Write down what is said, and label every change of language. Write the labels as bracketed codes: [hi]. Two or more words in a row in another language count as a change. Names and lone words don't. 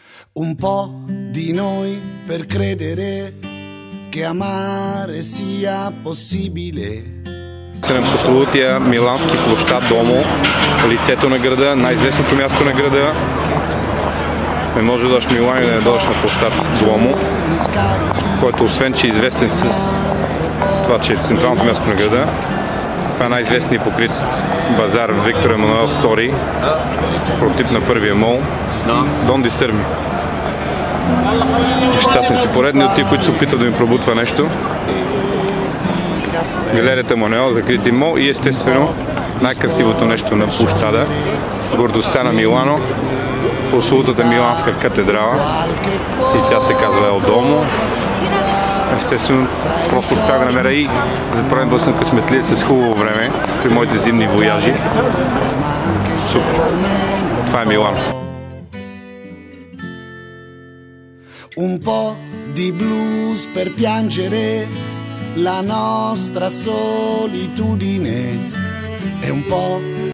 [it] Un po' di noi per credere che amare sia possibile. [bg] На прословутия милански площад Домо, лицето на града, най-известното място на града. Не може да дойдеш в Милан и да не дойдеш на площад Дуомо, който освен, че е известен с това, че е централното място на града. Това е най-известният покрит базар в Виктор Емануел II, прототип на първия мол. [en] Don't disturb me. [bg] Щастни си, поредни от тия, които се опитат да ми пробутва нещо. Галерията Мануел, закрити мол и естествено най-красивото нещо на площада, гордостта на Милано, прословутата Миланска катедрала, и тя се казва Ел Домо. Естествено, просто успях да намеря и за първи път съм късметлиец с хубаво време при моите зимни вояжи. Супер! Това е Милано. [it] Un po' di blues per piangere la nostra solitudine e un po'